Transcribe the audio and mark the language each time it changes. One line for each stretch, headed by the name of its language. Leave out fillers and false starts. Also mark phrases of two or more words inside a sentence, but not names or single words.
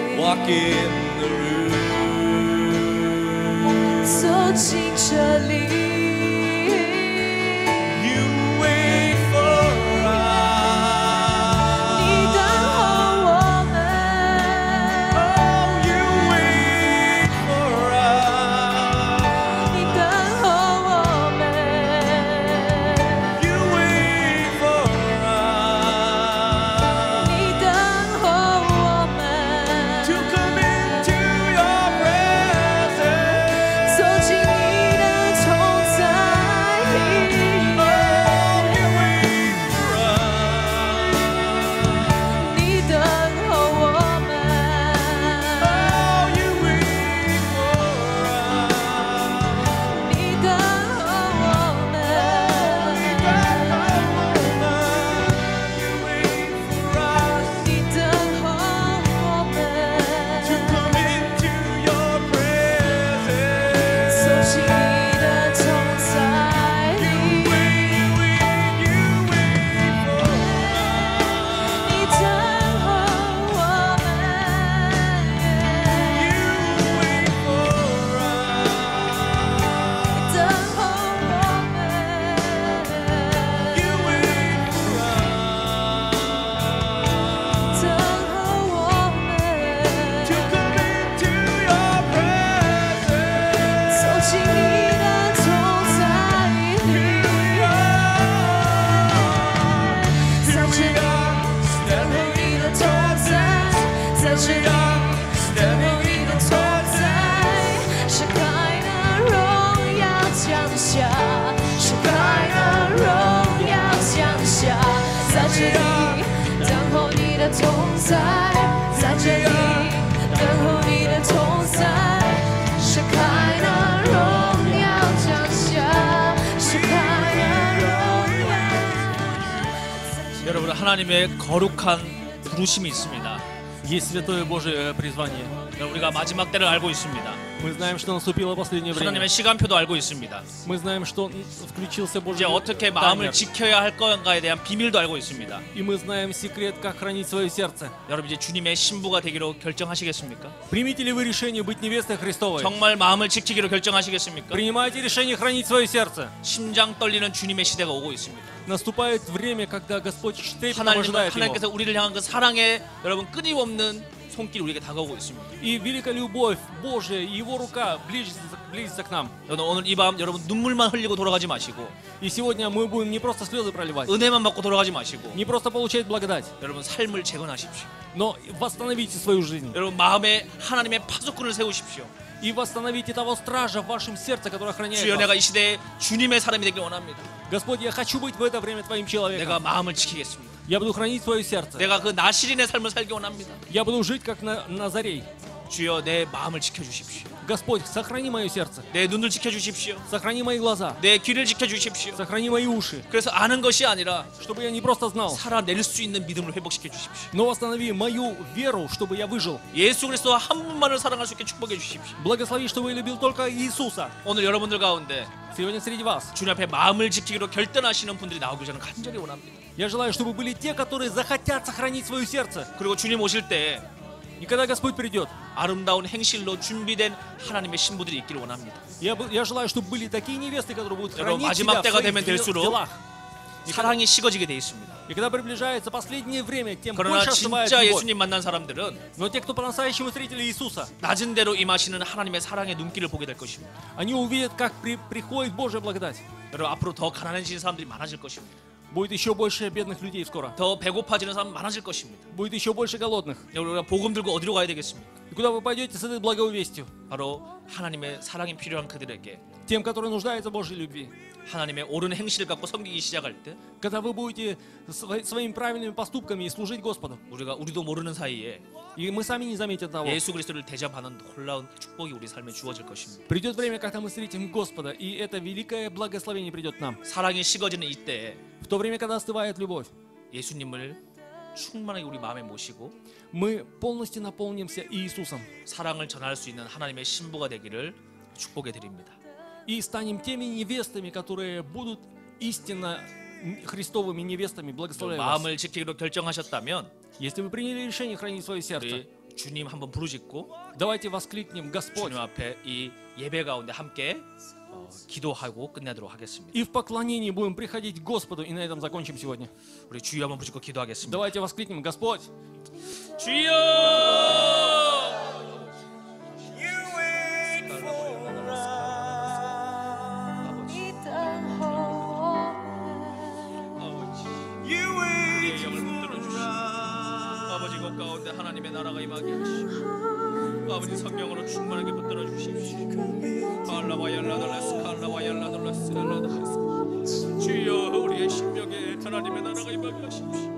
English: walk in the room.
Chinese: 走进这里，
English: You wait for us.
Chinese: 你等候我们，
English: You wait for us.
Chinese: 你等候我们，
English: You wait for us.
Chinese: 你等候我们，
English: To come into your presence.
Chinese: 走进你的同在里。
English: Oh, you wait for us.
Chinese: 你等候我们，
English: Oh, you wait for us.
Chinese: 你等候我们，
English: You wait for us.
Chinese: 你等候我们，
English: To come into your presence.
Chinese: 走进你的同在里。
English: You wait for us.
Chinese: 你等候我们，
English: You wait for us.
Chinese: 等候我们，
English: You wait for us.
Chinese: 等候我们，
English: To come into your presence.
Chinese: 走进你的同在里。在这里，等候你的同在，在这里，等候你的同在，是开的荣耀降下，是开的荣耀降下，在这里，等候你的同在，在这里，等候你的同在，是开的荣耀降下，是开的荣耀。
Korean: 여러분 하나님의 거룩한 부르심이 있습니다.
Russian: Есть святое Божие призвание.
Korean: 우리가 마지막 때를 알고 있습니다.
Russian: Мы знаем, что наступило последнее время.
Korean: 하나님의 시간표도 알고 있습니다.
Russian: Мы знаем, что включился
Korean: 이제
Russian: Божий
Korean: 어떻게 마음을
Russian: таймер.
Korean: 지켜야 할 건가에 대한 비밀도 알고 있습니다.
Russian: И мы знаем секрет, как хранить свое сердце.
Korean: 여러분 이제 주님의 신부가 되기로 결정하시겠습니까?
Russian: Примите ли вы решение быть невестой Христовой?
Korean: 정말 마음을 지키기로 결정하시겠습니까?
Russian: Принимайте решение хранить свое сердце.
Korean: 심장 떨리는 주님의 시대가 오고 있습니다.
Russian: Наступает время, когда Господь трепетом ожидает его.
Korean: 하나님께서 우리를 향한 그 사랑의 여러분 끊임없는 손길이 우리에게 다가오고 있습니다.
Russian: И великая любовь Божия, и Его рука близится к нам.
Korean: 여러분 오늘 이 밤 여러분 눈물만 흘리고 돌아가지 마시고
Russian: И сегодня мы будем не просто слезы проливать,
Korean: 은혜만 받고 돌아가지 마시고
Russian: не просто получать благодать,
Korean: 여러분 삶을 재건하십시오.
Russian: но восстановите свою жизнь.
Korean: 여러분 마음에 하나님의 파수꾼을 세우십시오.
Russian: И восстановите того стража в вашем сердце, который охраняет
Korean: 주여 내가
Russian: вас.
Korean: 이 시대에 주님의 사람이 되길 원합니다.
Russian: Господь, я хочу быть в это время Твоим
Korean: 내가
Russian: человеком.
Korean: 마음을 지키겠습니다.
Russian: Я буду хранить свое сердце.
Korean: 내가 그 나시린의 삶을 살기 원합니다.
Russian: Я буду жить как Назарей.
Korean: 주여 내 마음을 지켜주십시오.
Russian: Господь, сохрани мое сердце.
Korean: 내 눈을 지켜주십시오.
Russian: Сохрани мои глаза.
Korean: 내 귀를 지켜주십시오.
Russian: Сохрани мои уши.
Korean: 그래서 아는 것이 아니라
Russian: Чтобы я не просто знал,
Korean: 살아낼 수 있는 믿음을 회복시켜 주십시오.
Russian: но восстанови мою веру, чтобы я выжил.
Korean: 예수 그리스도 한 분만을 사랑할 수 있게 축복해 주십시오.
Russian: Благослови, чтобы я любил только Иисуса.
Korean: 오늘 여러분들 가운데
Russian: Сегодня среди вас.
Korean: 주님 앞에 마음을 지키기로 결단하시는 분들이 나오길 저는 간절히 원합니다.
Russian: Я желаю, чтобы были те, которые захотят сохранить свое сердце.
Korean: 그리고 주님 오실 때
Russian: И когда Господь придет,
Korean: 아름다운 행실로 준비된 하나님의 신부들이 있기를 원합니다.
Russian: я желаю, чтобы были такие невесты, которые будут
Korean: 여러분,
Russian: хранить себя
Korean: 마지막
Russian: в
Korean: 때가
Russian: своих
Korean: 되면 될수록
Russian: делах.
Korean: 사랑이 식어지게 돼 있습니다.
Russian: И когда приближается последнее время, тем
Korean: 그러나
Russian: больше остывает
Korean: 진짜
Russian: любовь.
Korean: 예수님 만난 사람들은
Russian: Но те, кто по-настоящему встретили Иисуса,
Korean: 낮은 대로 임하시는 하나님의 사랑의 눈길을 보게 될 것입니다.
Russian: они увидят, как приходит Божья благодать.
Korean: 여러분 앞으로 더 가난해지는 사람들이 많아질 것입니다.
Russian: Будет еще больше бедных людей скоро.
Korean: 더 배고파지는 사람 많아질 것입니다.
Russian: Будет еще больше голодных.
Korean: 우리가 복음 들고 어디로 가야 되겠습니까?
Russian: И куда вы пойдете с этой благой вестью?
Korean: 바로 하나님의 사랑이 필요한 그들에게
Russian: Тем, которые нуждаются в Божьей любви.
Korean: 하나님의 옳은 행실을 갖고 섬기기 시작할 때
Russian: Когда вы будете своими правильными поступками служить Господу.
Korean: 우리도 모르는 사이에
Russian: И мы сами не заметим того.
Korean: 예수 그리스도를 대접하는 놀라운 축복이 우리 삶에 주어질 것입니다.
Russian: Придет время, когда мы встретим Господа, и это великое благословение придет к нам.
Korean: 사랑이 식어지는 이때에
Russian: В то время, когда остывает любовь,
Korean: 예수님을 충만하게 우리 마음에 모시고
Russian: мы полностью наполнимся Иисусом
Korean: 사랑을 전할 수 있는 하나님의 신부가 되기를 축복해 드립니다.
Russian: и станем теми невестами, которые будут истинно Христовыми невестами. Благословляю вас.
Korean: 마음을 지키기로 결정하셨다면
Russian: Если вы приняли решение хранить свое сердце,
Korean: 우리 주님 한번 부르짖고
Russian: Давайте воскликнем Господь.
Korean: 주님 앞에 이 예배 가운데 함께 기도하고 끝내도록 하겠습니다.
Russian: И в поклонении будем приходить к Господу, и на этом закончим сегодня.
Korean: 우리 주여 한번 부르짖고 기도하겠습니다.
Russian: Давайте воскликнем Господь.
Korean: 주여!
English: You wait for us. You
Korean: 우리의
English: wait
Korean: 영을 붙들어
English: for
Korean: 주시고
English: us.
Korean: 아버지 것 가운데 하나님의 나라가 임하게 하시고 아버지 성령으로 충만하게 붙들어 주십시오. 알라바얄라달라스 칼라바얄라달라스 알라달라스 주여 우리의 심령에 하나님의 나라가 임하게 하십시오.